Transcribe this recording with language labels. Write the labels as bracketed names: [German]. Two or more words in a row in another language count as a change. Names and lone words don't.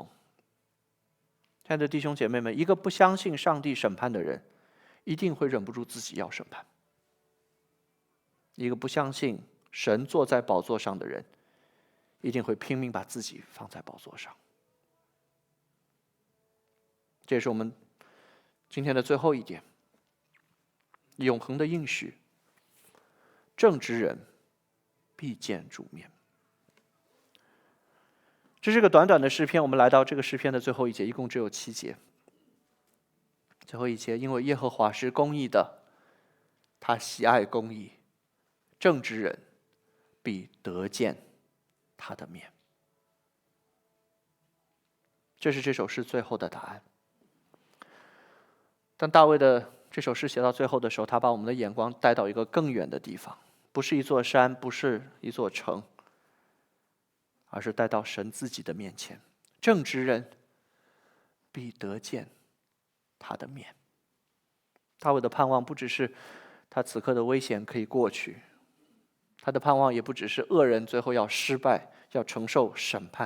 [Chinese] 親愛的弟兄姐妹們，一個不相信上帝審判的人，一定會忍不住自己要審判。一個不相信神坐在寶座上的人，一定會拼命把自己放在宝座上。這也是我們今天的最後一點，永恆的應許，正直人必見主面。這是個短短的詩篇，我們來到這個詩篇的最後一節，一共只有7節。最後一節，因為耶和華是公義的，他喜愛公義，正直人必得見他的面。這是這首詩最後的答案。當大衛的這首詩寫到最後的時候，他把我們的眼光帶到一個更遠的地方，不是一座山，不是一座城，而是带到神自己的面前。正直人必得見他的面。大衛的盼望不只是他此刻的危險可以過去，他的盼望也不只是惡人最後要失敗，要承受審判。